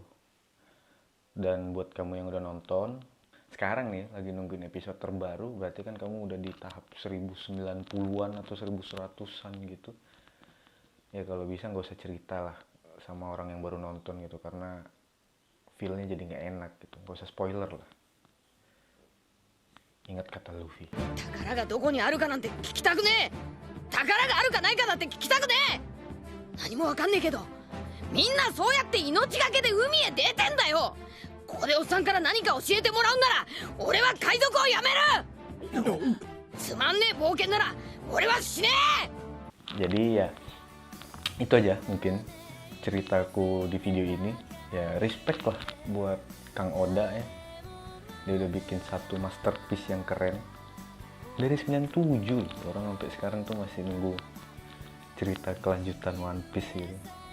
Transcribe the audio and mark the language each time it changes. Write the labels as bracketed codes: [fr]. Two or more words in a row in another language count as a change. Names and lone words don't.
[id] Dan buat kamu yang udah nonton, sekarang nih lagi nungguin episode terbaru, berarti kan kamu udah di tahap 1090-an atau 1100-an gitu. Ya kalau bisa nggak usah cerita lah sama orang yang baru nonton gitu, karena feel-nya jadi nggak enak gitu. Nggak usah spoiler lah. Ingat kata Luffy. [ja] 宝がどこにあるかなんて聞きたくねえ。宝があるかないかだって聞きたくねえ。何もわかんねえけど、みんなそうやって命がけで海へ出てんだよ。ここでおっさんから何か教えてもらうんなら俺は海賊をやめる。つまんねえ冒険なら俺は死ねえ。 [id] Jadi ya itu aja mungkin ceritaku di video ini. Ya respect lah buat Kang Oda ya. Dia udah bikin satu masterpiece yang keren. Dari 97 orang sampai sekarang tuh masih nunggu cerita kelanjutan One Piece gitu.